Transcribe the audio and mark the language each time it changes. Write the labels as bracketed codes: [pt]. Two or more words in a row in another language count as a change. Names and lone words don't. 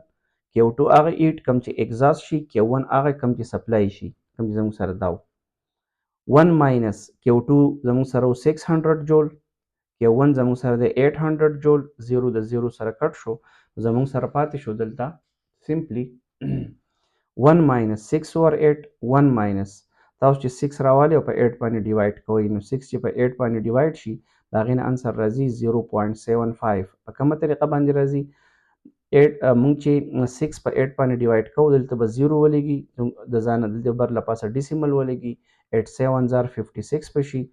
[ps] Q2 هغه هیټ کم چې ایگزاست شي، Q1 هغه کم چې سپلای شي، کم چې زموږ سره دا 1 ماینس Q2 زموږ سره 600 جول، Q1 زموږ سره د 800 جول، 0 د 0 سره کټ شو، زموږ سره پاتې شو دلته سمپلی [en] 1 minus 6 over 8 1 minus [ps] تاسو چې 6 راوالي او په 8 باندې ډیوایډ کوئ، نو 6 چې په 8 باندې ډیوایډ شي د هغې نه انسر راځي 0.75. په کومه طریقه باندې راځي؟ 8 مونږ چې 6 په 8 باندې ډیوایډ کوو دلته به 0 ولګي، د ځانه دلته بر له پاسه ډیسیمل ولګي، 8 7 زار 56 به شي.